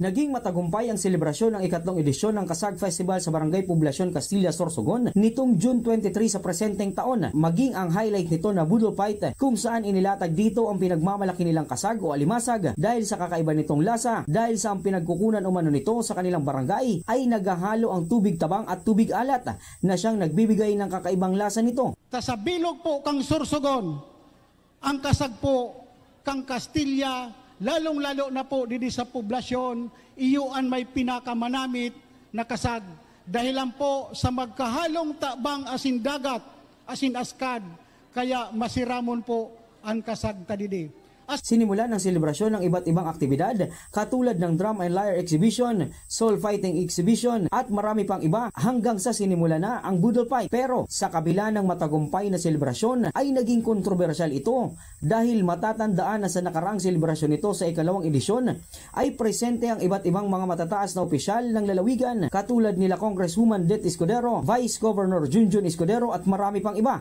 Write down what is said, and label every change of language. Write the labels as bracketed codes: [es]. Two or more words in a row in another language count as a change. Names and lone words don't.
[tl] Naging matagumpay ang selebrasyon ng ikatlong edisyon ng Kasag Festival sa Barangay Poblacion Castilla, Sorsogon nitong June 23 sa presenteng taon. Maging ang highlight nito na Budol Fight kung saan inilatag dito ang pinagmamalaki nilang kasag o alimasag dahil sa kakaiba nitong lasa, dahil sa ang pinagkukunan umano nito sa kanilang barangay ay naghahalo ang tubig tabang at tubig alat na siyang nagbibigay ng kakaibang lasa nito. [bik] Sa bilog po kang Sorsogon, ang kasag po kang Castilla, lalong-lalo na po dito sa poblasyon, iyuan may pinakamanamit na kasag. Dahilan po sa magkahalong tabang asin dagat, asin askad, kaya masiramon po ang kasag tadidi. [tl] Sinimulan ng selebrasyon ng iba't ibang aktibidad katulad ng [en] drum and lyre exhibition, soul fighting exhibition [tl] at marami pang iba hanggang sa sinimula na ang Budol Fight. Pero sa kabila ng matagumpay na selebrasyon ay naging kontrobersyal ito dahil matatandaan na sa nakaraang selebrasyon nito sa ikalawang edisyon ay presente ang iba't ibang mga matataas na opisyal ng lalawigan katulad nila Congresswoman Det Escudero, Vice Governor Junjun Escudero at marami pang iba.